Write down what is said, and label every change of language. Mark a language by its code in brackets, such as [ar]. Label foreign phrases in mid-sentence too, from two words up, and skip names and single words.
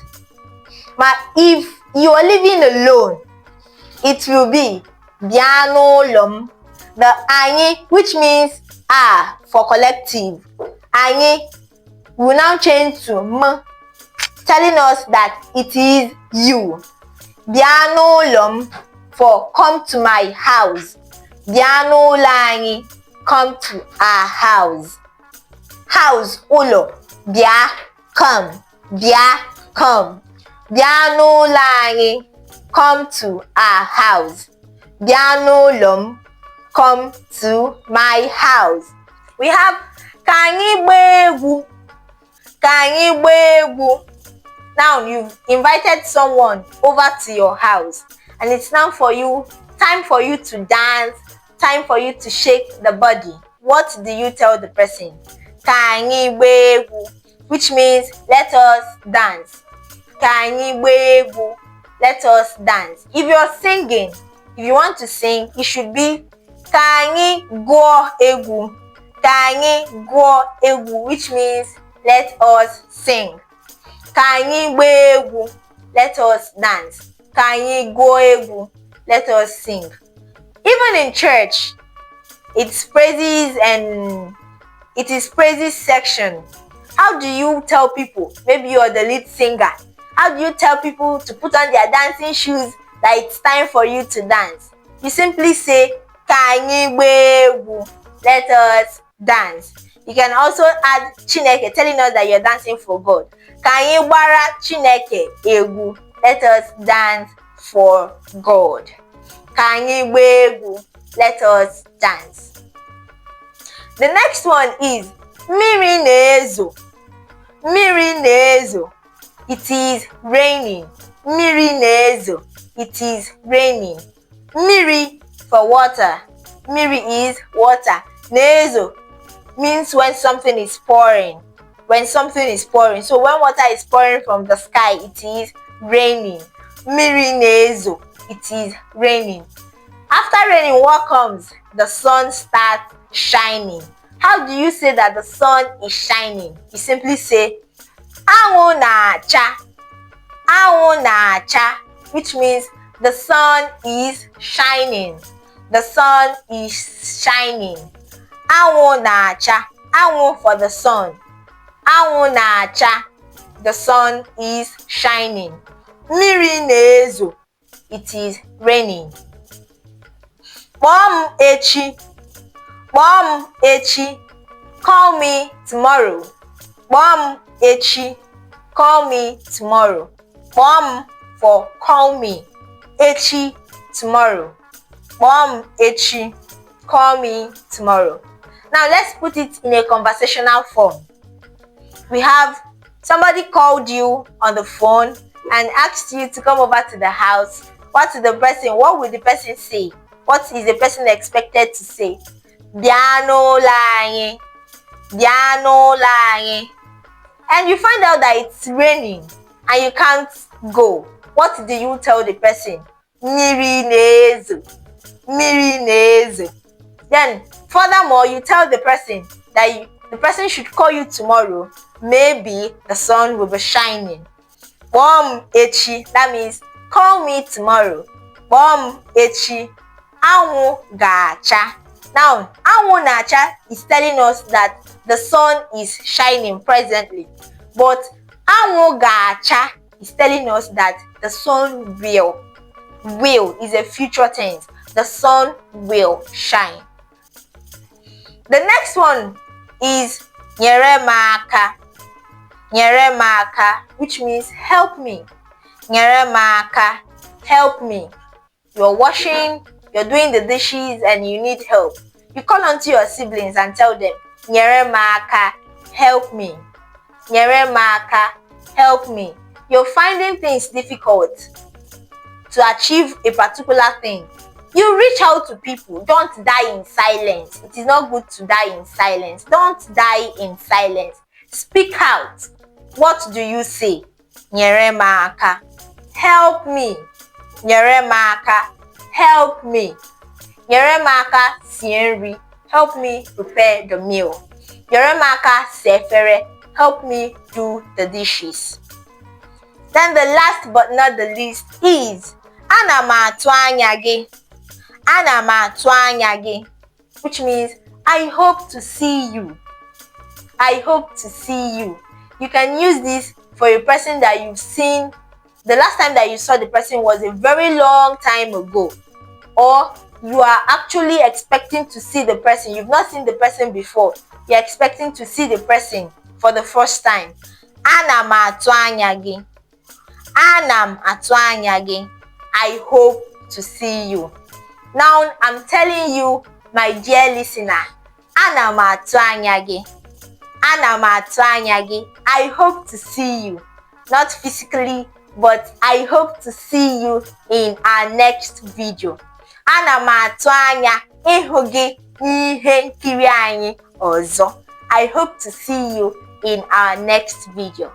[en] But if you are living alone, it will be [ig] Bịa n'ụlọ m. [en] The anyị, which means for collective, anyị will now change to m, telling us that it is you. [ig] Bịa n'ụlọ m [en] for come to my house. [ig] Bịa n'ụlọ anyị, [en] come to our house. House, [ig] ụlọ, bịa, come, bịa, come. Bịa n'ụlọ anyị, [en] come to our house. [ig] Bịa n'ụlọ m, [en] come to my house. We have [ig] ka anyị gbaa egwu. Ka anyị gbaa egwu. [en] Now you've invited someone over to your house and it's now time for you to dance, time for you to shake the body. What do you tell the person? [ig] Ka anyị gbaa egwu, [en] which means let us dance. [ig] Ka anyị gbaa egwu, [en] let us dance. If you're singing, if you want to sing, it should be [ig] Ka anyị gụọ egwu. Ka anyị gụọ egwu, [en] which means let us sing. [ig] Ka anyị gbaa egwu, [en] let us dance. [ig] Ka anyị gụọ egwu, [en] let us sing. Even in church, it is praises section. How do you tell people? Maybe you're the lead singer How do you tell people to put on their dancing shoes that it's time for you to dance? You simply say, [ig] Ka anyị gbaa egwu, [en] let us dance. You can also add Chineke, telling us that you're dancing for God. [ig] Ka anyị gbara Chineke egwu, [en] let us dance for God. [ig] Ka anyị gbaa egwu, [en] let us dance. The next one is [ig] mmiri na-ezo. Mmiri na-ezo. [en] It is raining. [ig] Mmiri na-ezo. [en] It is raining. Mmiri for water. Mmiri is water. Na-ezo means when something is pouring. When something is pouring. So when water is pouring from the sky, it is raining. [ig] Mmiri na-ezo. [en] It is raining. After raining, what comes? The sun starts shining. How do you say that the sun is shining? You simply say, [ig] Anwụ na-acha. Anwụ na-acha, [en] which means the sun is shining. The sun is shining. Anwụ na-acha. Anwụ for the sun. [ig] Anwụ na-acha. [en] The sun is shining. [ig] Mmiri na-ezo. [en] It is raining. [ig] Kpọọ m echi. Kpọọ m echi. [en] Call me tomorrow. [ig] Kpọọ m echi. [en] Call me tomorrow. [ig] Kpọọ m [en] for call me. Echi, tomorrow. [ig] Kpọọ m echi. [en] Call me tomorrow. Now let's put it in a conversational form. We have somebody called you on the phone and asked you to come over to the house. What will the person say? What is the person expected to say? [ig] Bịa n'ụlọ anyị. Bịa n'ụlọ anyị. [en] And you find out that it's raining and you can't go. What do you tell the person? [ig] Mmiri na-ezo. Mmiri na-ezo. [en] Then, furthermore, you tell the person that the person should call you tomorrow. Maybe the sun will be shining. Kpọọ m echi. That means, call me tomorrow. [ig] Kpọọ m echi. Anwụ ga-acha. [en] Now, [ig] anwụ na-acha [en] is telling us that the sun is shining presently. But [ig] anwụ ga-acha [en] is telling us that the sun will. Will is a future tense. The sun will shine. The next one is [ig] nyere m aka. Nyere m aka, [en] which means help me. [ig] Nyere m aka, [en] help me. You're washing, you're doing the dishes, and you need help. You call onto your siblings and tell them, [ig] nyere m aka, [en] help me. [ig] Nyere m aka, [en] help me. You're finding things difficult to achieve a particular thing. You reach out to people. Don't die in silence. It is not good to die in silence. Don't die in silence. Speak out. What do you say? [ig] Nyere m aka, [en] help me. [ig] Nyere m aka, [en] help me. [ig] Nyere m aka sie nri. [en] Help me prepare the meal. [ig] Nyere m aka saa efere. [en] Help me do the dishes. Then the last but not the least is [ig] ana m atụ anya gị. Ana m atụ anya gị, [en] which means I hope to see you. I hope to see you. You can use this for a person that you've seen. The last time that you saw the person was a very long time ago. Or you are actually expecting to see the person. You've not seen the person before. You're expecting to see the person for the first time. Ana m atụ anya gị. Ana m atụ anya gị. I hope to see you. Now I'm telling you, my dear listener, [ig] ana m atụ anya gị. Ana m atụ anya gị. [en] I hope to see you. Not physically, but I hope to see you in our next video. [ig] Ana m atụ anya ịhụ gị n'ihe nkiri anyị ọzọ. [en] I hope to see you in our next video.